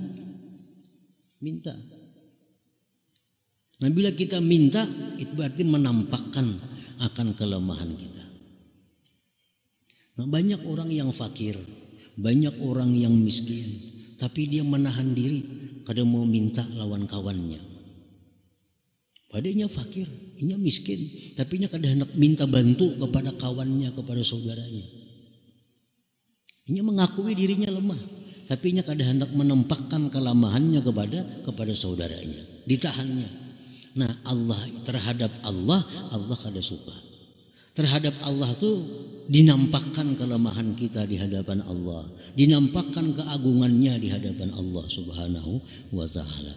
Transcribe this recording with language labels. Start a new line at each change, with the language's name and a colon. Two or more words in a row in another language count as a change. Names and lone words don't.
Indonesian: Nah, bila kita minta, itu berarti menampakkan akan kelemahan kita.
Banjar: Nah, banyak orang yang fakir, banyak orang yang miskin, tapi dia menahan diri, kadang mau minta lawan kawannya. Padahal fakir, inya miskin, tapi inya kadang hendak minta bantu kepada kawannya, kepada saudaranya. Inya mengakui dirinya lemah, tapi inya kadang hendak menampakkan kelemahannya kepada saudaranya, ditahannya. Nah, terhadap Allah kada suka. Terhadap Allah tuh dinampakkan kelemahan kita di hadapan Allah, dinampakkan keagungannya di hadapan Allah
Arabic: Subhanahu wa ta'ala.